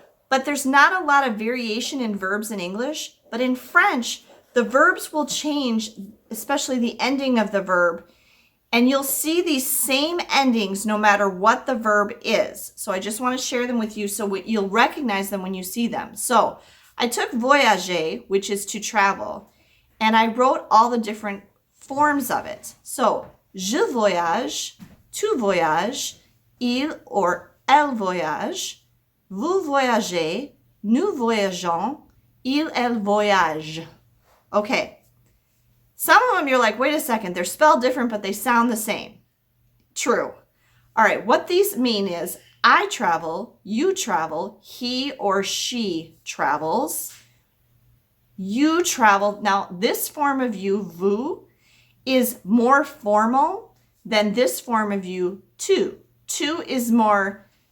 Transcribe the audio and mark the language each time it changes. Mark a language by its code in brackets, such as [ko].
[en] But there's not a lot of variation in verbs in English. But in French, the verbs will change, especially the ending of the verb. And you'll see these same endings no matter what the verb is. So I just want to share them with you so you'll recognize them when you see them. So I took voyager, which is to travel, and I wrote all the different forms of it. [fr] So, je voyage, tu voyages, il or elle voyage, vous voyagez, nous voyageons, il, elle voyage. [en] Okay. Some of them you're like, wait a second, they're spelled different, but they sound the same. True. All right, what these mean is I travel, you travel, he or she travels, you travel. Now, this form of you, vous, is more formal than this form of you, tu. Tu is more